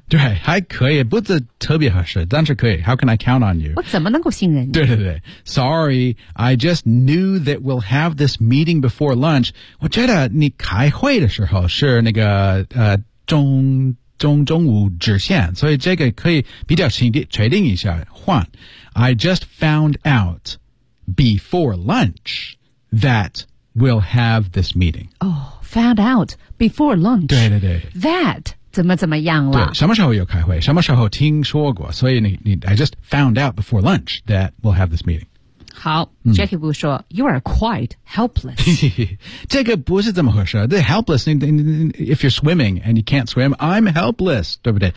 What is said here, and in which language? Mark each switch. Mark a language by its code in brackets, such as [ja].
[zh] 对，还可以，不是特别合适，但是可以。 [en] How can I count on you？ [zh] 我怎么能够信任你？对对对 [en] ，Sorry， I just knew that we'll have this meeting before lunch。 [zh] 我觉得你开会的时候是那个中午之前，所以这个可以比较确定一下换。 [en] I just found out before lunch that。 We'll have this meeting. Oh, found out before lunch. [zh] 对对对。 That, 怎么样了。对，什么时候有开会，什么时候听说过。所以你 [en] I just found out before lunch that we'll have this meeting. 好、Jackie Wu 说 you are quite helpless. [zh] 这个不是这么回事。 [en] The helpless, if you're swimming and you can't swim, I'm helpless, [zh] 对不对。